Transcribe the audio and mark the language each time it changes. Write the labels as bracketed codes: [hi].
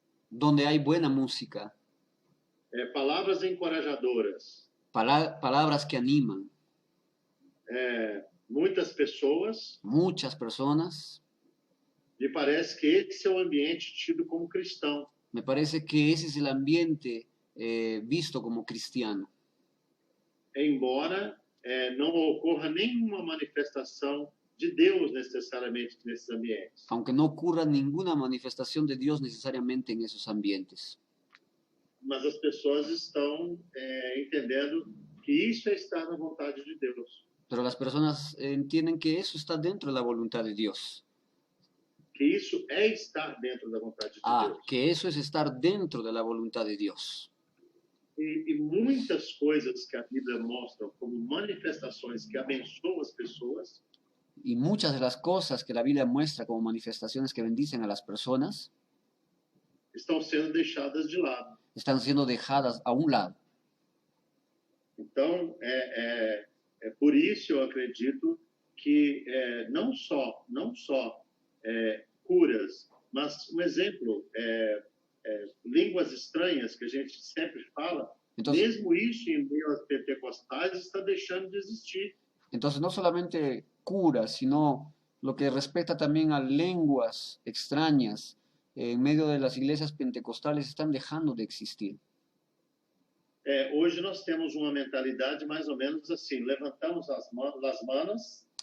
[pt] Donde há boa música. Palavras encorajadoras. Palavras que animam. Muitas pessoas. Muitas pessoas. Me parece que esse é o ambiente tido como cristão. [es] Me parece que ese es el ambiente visto como cristiano. [pt] Embora não ocorra nenhuma manifestação de Deus necessariamente nesses ambientes. [es] Aunque no ocurra ninguna manifestación de Dios necesariamente en esos ambientes. [pt] Mas as pessoas estão entendendo que isso é estar na vontade de Deus. [es] Pero las personas entienden que eso está dentro de la voluntad de Dios. [pt] Que isso é estar dentro da vontade de Deus. [es] Que eso es estar dentro de la voluntad de Dios. [pt] E muitas coisas que a Bíblia mostra como manifestações que abençoam as pessoas. [es] Y muchas de las cosas que la Biblia muestra como manifestaciones que bendicen a las personas [pt] estão sendo deixadas de lado. [es] Están siendo dejadas a un lado. [pt] Então, por isso eu acredito que não só curas, mas um exemplo, línguas estranhas que a gente sempre fala, [es] Entonces, [pt] Mesmo isso, em meio aos pentecostais, está deixando de existir. [es] entonces no solamente cura, sino lo que respecta también a lenguas extrañas en medio de las iglesias pentecostales están dejando de existir. [pt] Hoje nós temos uma mentalidade mais ou menos assim: levantamos as manos,